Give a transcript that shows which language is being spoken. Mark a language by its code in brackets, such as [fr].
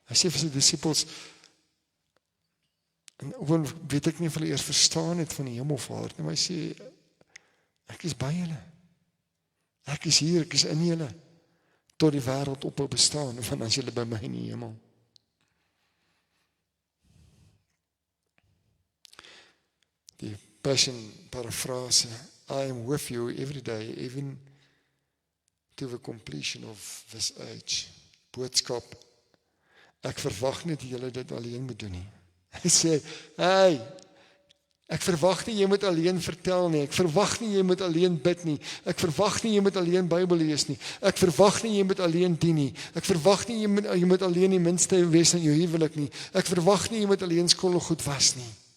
[af] Hy sê vir sy disippels, en weet ek nie of hulle eers verstaan het van die Hemelvaart, maar hy sê, ek is by julle. Ek is hier, ek is in julle, tot die wêreld ophou bestaan, van as julle by my in die hemel. [en] Die Passion paraphrase, I am with you every day, even to the completion of this age. [af] Boodskap, ek verwag nie dat julle dit alleen moet doen nie. Hy sê, hey, ek verwag nie jy moet alleen vertel nie, ek verwag nie jy moet alleen bid nie, ek verwag nie jy moet alleen Bybel lees nie, ek verwag nie jy moet alleen dien nie, ek verwag nie jy moet alleen die minste wees in jou huwelik nie, ek verwag nie jy moet alleen skoolgoed was nie.